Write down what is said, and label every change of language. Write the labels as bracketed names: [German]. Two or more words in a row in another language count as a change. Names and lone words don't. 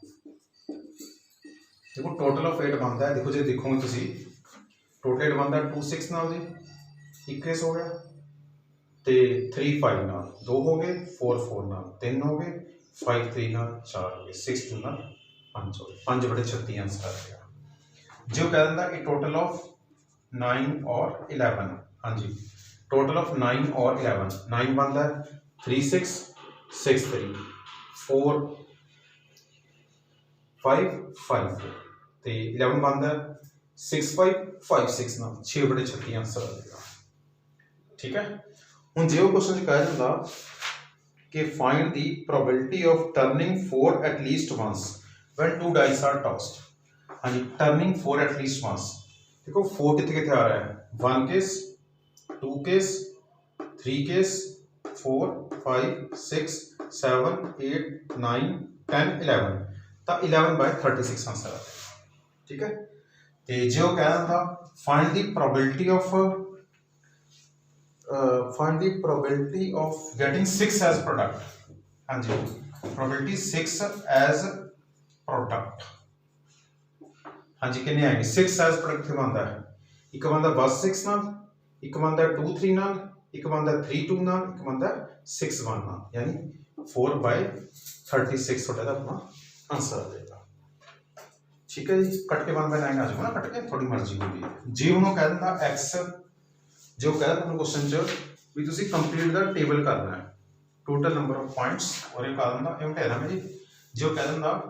[Hindi] देखो [English] total of [Hindi] 8 बनता है देखो जी देखोगे तुसी टोटल 8 बनता है 2 6 नाल जी 21 हो गया ते 3 5 नाल 2 हो गए 4 4 नाल 3 हो गए 5 3 नाल 4 हो गए 6 2 नाल 5 हो गए 5 बड़े 36 आंसर आ गया जो [Punjabi] ਕਹਿ ਦਿੰਦਾ ਏ [English] total of [Hindi] 9 और 11 हाँ जी [English] total of [Hindi] 9 और 11 9 बनता है 3 6 6 3 4 5 5 4 ਤੇ 11 बनता है 6 5 5 6 नाल 6 बड़े 36 आंसर आ जाएगा ठीक है ਹੁਣ [Punjabi] ਜੇ ਉਹ ਕੁਐਸਚਨ ਚ ਕਹਿ ਦਿੰਦਾ ਕਿ [English] find the probability of turning 4 at least once when two dice are tossed [Hindi] हाँ जी [English] turning 4 at least once [Hindi] देखो 4 कितने कितने आ रहा है 1 केस 2 केस 3 केस 4 5 6 7 8 9 10 11 ਤਾਂ 11 by 36 आंसर आ जाएगा ठीक है [Punjabi] ਤੇ ਜੇ ਉਹ ਕਹਿ ਦਿੰਦਾ [English] find the probability of getting 6 as product [Hindi] हाँ जी [English] probability 6 as product [Hindi] हाँ जी कितने आएंगे [English] 6 as product [Hindi] कितने बनता है एक बनता बस 6 नाल एक बनता 2 3 नाल एक बनता 3 2 नाल एक बनता 6 1 नाल यानी 4 by 36 छोटा सा अपना आंसर आ जाएगा ठीक है जी कट के 1 by 9 आ जाएगा ना कट के थोड़ी मर्जी होगी जी उन्होंने [Punjabi] ਕਹਿ ਦਿੰਦਾ [Hindi] x जो कह रहा क्वेश्चन च भी तुसी [English] complete the table [Hindi] करना है [English] total number of points [Hindi] और ये [Punjabi] ਕਹਿ ਦਿੰਦਾ [Hindi] ये कह रहा जी जो [Punjabi] ਕਹਿ ਦਿੰਦਾ